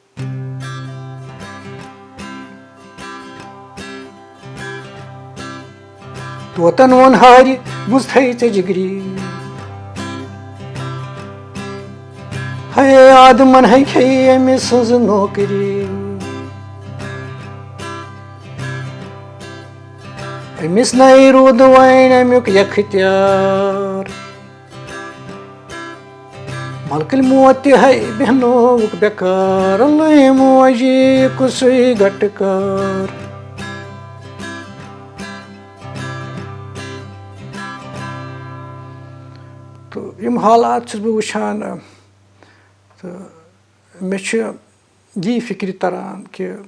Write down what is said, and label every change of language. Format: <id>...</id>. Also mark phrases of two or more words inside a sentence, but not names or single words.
<ks>तोतन वन हारि बुझ थई चे जिगरी है आदमन है खे अमिस सज नौकरी अमिस नई रूद वन अमुक यख्तियार मलकल मौत है बहनोक बेकार अल्लाह मोजी कुस घटकार तो यम हालात बह वुचान तो मे यी फिक्र तरान कि</ks>